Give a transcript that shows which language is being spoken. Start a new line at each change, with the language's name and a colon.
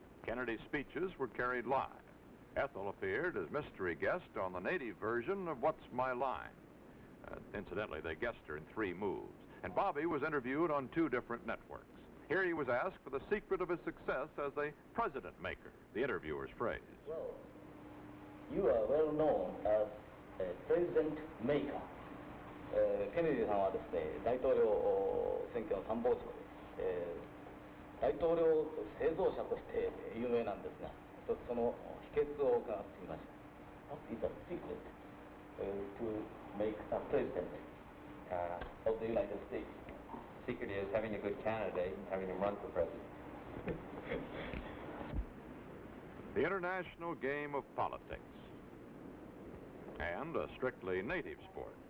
English: Kennedy's speeches were carried live. Ethel appeared as mystery guest on the native version of What's My Line. Incidentally, they guessed her in 3 moves. And Bobby was interviewed on 2 different networks. Here he was asked for the secret of his success as a president maker, the interviewer's phrase. Well, you are well known as a president maker.
Japanese: ケネディさんはですね、大統領選挙の参謀長で、大統領製造者として有名なんですが、一つその秘訣を伺ってみました。
English: What is the secret to make a president of the United States? Secret is having a good candidate and having him run for president. The international game of politics, and a strictly native sport.